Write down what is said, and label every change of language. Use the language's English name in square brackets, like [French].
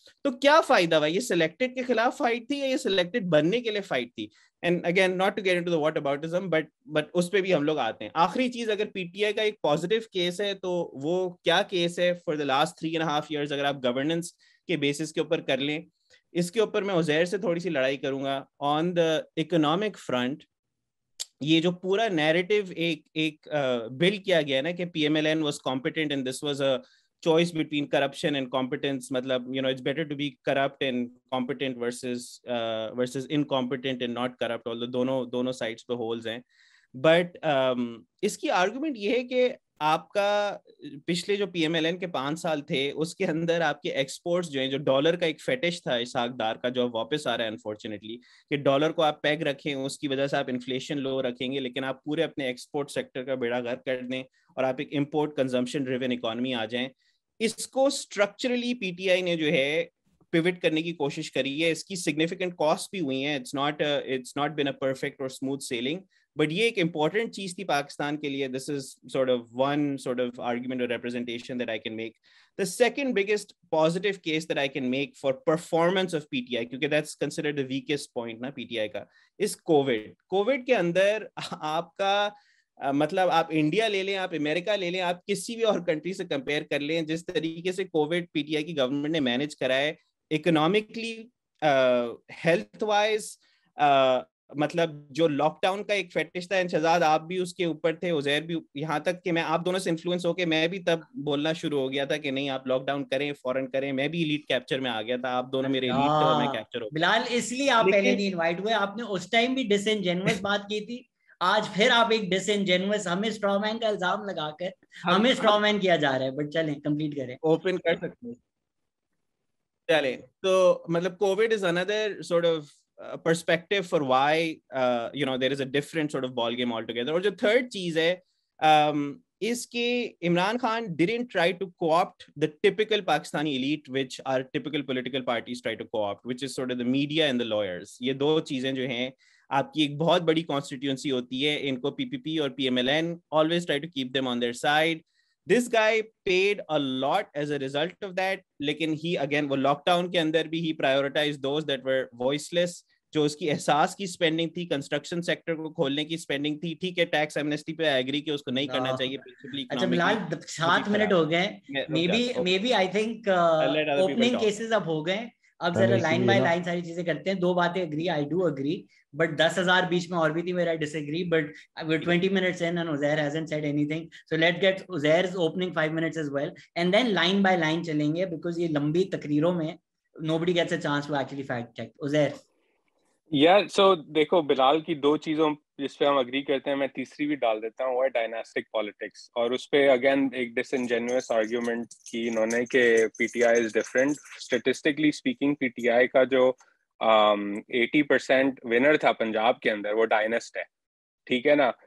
[Urdu] تو کیا فائدہ ہوا؟ یہ سلیکٹڈ کے خلاف فائٹ تھی یا یہ سلیکٹڈ بننے کے لیے فائٹ تھی؟ [English] and again not to get into the whataboutism, [Urdu] but اس پہ بھی ہم لوگ آتے ہیں. آخری چیز, اگر PTI کا ایک پازیٹیو کیس ہے تو وہ کیا کیس ہے [English] for the last 3.5 years, [Urdu] اگر آپ گورننس کے بیسس کے اوپر کر لیں. اس کے اوپر میں عزیر سے تھوڑی سی لڑائی کروں گا. [English] on the economic front, [Urdu] یہ جو پورا نیریٹو ایک بل کیا گیا نا کہ [English] PMLN was competent and this was a choice between corruption and competence, [Urdu] مطلب [English] it's better to be corrupt and competent versus incompetent and not corrupt, although دونوں sides پہ holes ہیں. [Urdu] بٹ اس کی آرگومنٹ یہ ہے کہ آپ کا پچھلے جو PMLN کے 5 سال تھے, اس کے اندر آپ کے ایکسپورٹس جو ہیں, جو ڈالر کا ایک فیٹش تھا اسحاق ڈار کا, جو واپس آ رہا ہے انفارچونیٹلی, کہ ڈالر کو آپ پیگ رکھیں, اس کی وجہ سے آپ انفلیشن لو رکھیں گے, لیکن آپ پورے اپنے ایکسپورٹ سیکٹر کا بیڑا غرق کر دیں اور آپ ایک امپورٹ کنزمپشن ڈریون اکانومی آ جائیں. اس کو اسٹرکچرلی PTI نے جو ہے پیوٹ کرنے کی کوشش کری ہے. اس کی سگنیفیکنٹ کاسٹ بھی ہوئی ہیں. [English] it's not been a perfect or smooth sailing, but [Urdu] یہ ایک important چیز تھی پاکستان کے لیے. [English] This is sort of one sort of argument or representation that I can make. The second biggest positive case that I can make [Urdu] for performance of PTI, کیونکہ [English] that's considered the weakest point [Urdu] نا PTI کا, is COVID کے اندر آپ کا مطلب آپ India لے لیں, آپ امریکہ لے لیں, آپ کسی بھی اور کنٹری سے کمپیئر کر لیں, جس طریقے سے کووڈ PTI کی گورنمنٹ نے مینیج کرا ہے اکنامکلی, ہیلتھ وائز, مطلب جو لاک ڈاؤن کا ایک فیٹش تھا, شہزاد آپ بھی اس کے اوپر تھے, عزیر بھی, یہاں تک کہ میں آپ دونوں سے انفلوئنس ہو کے میں بھی تب بولنا شروع ہو گیا تھا کہ نہیں آپ لاک ڈاؤن کریں, فورن کریں. میں بھی ایلیٹ کیپچر میں آ گیا تھا, آپ دونوں میرے ایلیٹ تھے اور میں کیپچر ہو گیا. بلال اس لیے آپ پہلے نہیں انوائٹ ہوئے, آپ نے اس ٹائم بھی ڈس انجینوس بات کی تھی, آج پھر آپ ایک ڈس انجینوس ہمیں اسٹرا مین کا الزام لگا کر ہمیں اسٹرا مین کیا جا رہا ہے. بٹ چلیں کمپلیٹ کریں, اوپن کر سکتے ہیں. چلیں تو مطلب [English] Covid is another sort of perspective for why there is a different sort of ball game altogether. [Urdu] اور جو third چیز ہے [English] is کہ Imran Khan didn't try to co-opt the typical Pakistani elite which our typical political parties try to co-opt, which is sort of the media and the lawyers. [Urdu] یہ دو چیزیں جو ہیں, آپ کی ایک بہت بڑی constituency ہوتی ہے, ان کو PPP اور PMLN [English] always try to keep them on their side. This guy paid a lot as a result of that, لیکن he again [Urdu] وہ لاک ڈاؤن کے اندر بھی [English] he prioritized those that were voiceless. [Urdu] جو اس کی احساس کی اسپینڈنگ تھی, کنسٹرکشن سیکٹر کو کھولنے کی اسپینڈنگ تھی, ٹھیک ہے ٹیکس ایمنسٹی پہ ایگری کہ اس کو نہیں کرنا چاہیے. اچھا بلال 7 منٹ ہو گئے, may be I think opening cases اب ہو گئے, اب ذرا لائن بائی لائن ساری چیزیں کرتے ہیں. دو باتیں [English] agree, I do agree, but 10,000 [Urdu] بیچ میں اور بھی تھی میرا [English] disagree, but we're 20 minutes in and Uzair hasn't said anything, so let's get Uzair's opening 5 minutes as well, and then line by line [Urdu] چلیں گے, [English] because [Urdu] یہ لمبی تقریروں میں [English] nobody gets a chance to actually fact check. Uzair. [Urdu] سو دیکھو بلال کی دو چیزوں جس پہ ہم اگری کرتے ہیں, میں تیسری بھی ڈال دیتا ہوں, وہ ہے ڈائناسٹک پالیٹکس. اور اس پہ اگین ایک ڈس انجینوس آرگیومنٹ کی انہوں نے کہ P T I is different. Statistically speaking P T I کا جو 80% ونر تھا پنجاب کے اندر وہ ڈائنسٹ ہے, ٹھیک ہے نا.